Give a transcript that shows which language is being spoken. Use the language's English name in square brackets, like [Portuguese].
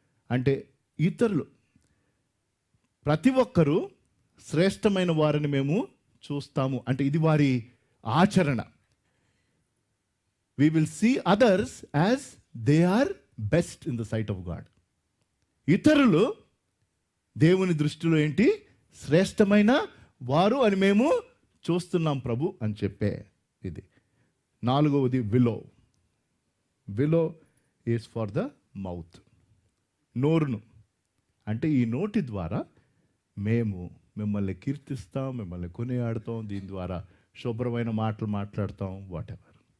[Telugu] అంటే ఇతరులు, ప్రతి ఒక్కరూ శ్రేష్టమైన వారిని మేము చూస్తాము అంటే ఇది వారి ఆచరణ. [English] We will see others as they are best in the sight of God. [Telugu] ఇతరులు దేవుని దృష్టిలో ఏంటి? శ్రేష్టమైన వారు అని మేము చూస్తున్నాం ప్రభు అని చెప్పే ఇది. 4వది విలో. విలో [English] is for the mouth, [Telugu] నోరును. అంటే ఈ నోటి ద్వారా మేము మిమ్మల్ని కీర్తిస్తాం, మిమ్మల్ని కొనియాడతాం, దీని ద్వారా శుభ్రమైన మాటలు మాట్లాడతాం, వాటెవర్.